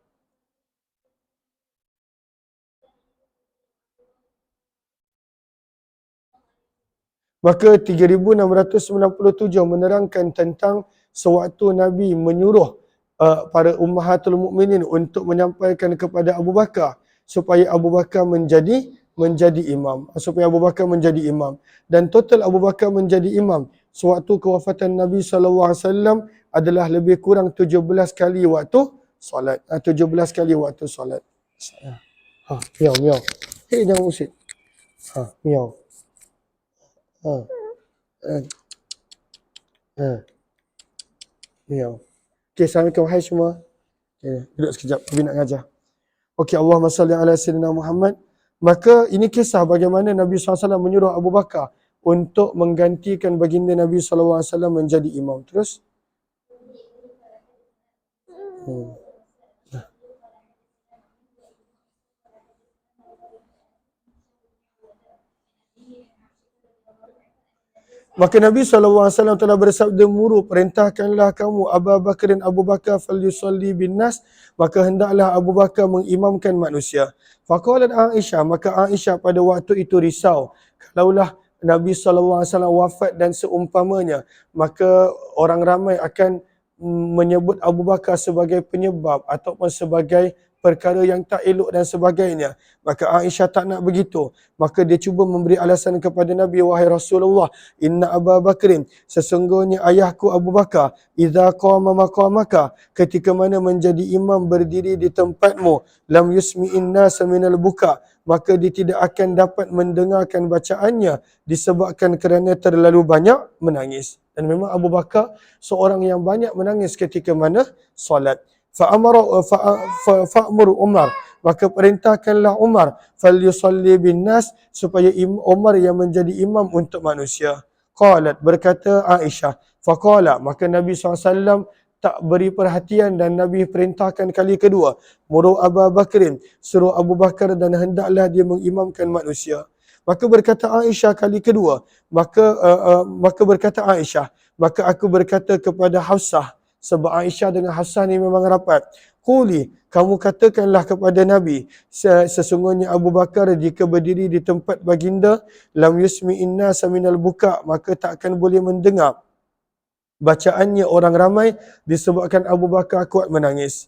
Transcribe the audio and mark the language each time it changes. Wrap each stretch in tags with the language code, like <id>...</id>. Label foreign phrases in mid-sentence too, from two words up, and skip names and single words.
<ms>Maka 3697 menerangkan tentang sewaktu Nabi menyuruh para ummahatul mukminin untuk menyampaikan kepada Abu Bakar supaya Abu Bakar menjadi imam, supaya Abu Bakar menjadi imam, dan total Abu Bakar menjadi imam sewaktu kewafatan Nabi SAW adalah lebih kurang 17 kali waktu solat. 17 kali waktu solat. Miau miau. Hei, jangan usik. Miau. Ha. Miau. Okey, Assalamualaikum. Hai semua. Okay, duduk sekejap. Abi nak ngajar. Okey,</ms> <ar>اللهم صل على سيدنا محمد.</ar> <ms>Maka ini kisah bagaimana Nabi SAW menyuruh Abu Bakar untuk menggantikan baginda Nabi SAW menjadi imam. Terus? Maka Nabi SAW telah bersabda, muru, perintahkanlah kamu Abu Bakar</ms> <ar>فليصل بالناس,</ar> <ms>maka hendaklah Abu Bakar mengimamkan manusia. Faqalat Aisyah, maka Aisyah pada waktu itu risau, kalaulah Nabi SAW wafat dan seumpamanya, maka orang ramai akan menyebut Abu Bakar sebagai penyebab ataupun sebagai perkara yang tak elok dan sebagainya. Maka Aisyah tak nak begitu. Maka dia cuba memberi alasan kepada Nabi, wahai Rasulullah,</ms> <ar>إن أبا بكر,</ar> <ms>sesungguhnya ayahku Abu Bakar,</ms> <ar>إذا قام مقامك,</ar> <ms>ketika mana menjadi imam berdiri di tempatmu,</ms> <ar>لم يسمع الناس من البكاء,</ar> <ms>maka dia tidak akan dapat mendengarkan bacaannya disebabkan kerana terlalu banyak menangis. Dan memang Abu Bakar seorang yang banyak menangis ketika mana solat. Fa'amur Umar, maka perintahkanlah Umar,</ms> <ar>فليصل بالناس,</ar> <ms>supaya Umar yang menjadi imam untuk manusia. Qalat, berkata Aisyah, faqala, maka Nabi SAW tak beri perhatian dan Nabi perintahkan kali kedua,</ms> <ar>مروا أبا بكر,</ar> <ms>suruh Abu Bakar dan hendaklah dia mengimamkan manusia. Maka berkata Aisyah kali kedua, maka berkata Aisyah, maka aku berkata kepada Hafsah, sebab Aisyah dengan Hafsah ni memang rapat. Quli, kamu katakanlah kepada Nabi, sesungguhnya Abu Bakar jika berdiri di tempat baginda,</ms> <ar>لم يسمع الناس من البكاء,</ar> <ms>maka tak akan boleh mendengar bacaannya orang ramai disebabkan Abu Bakar kuat menangis.</ms>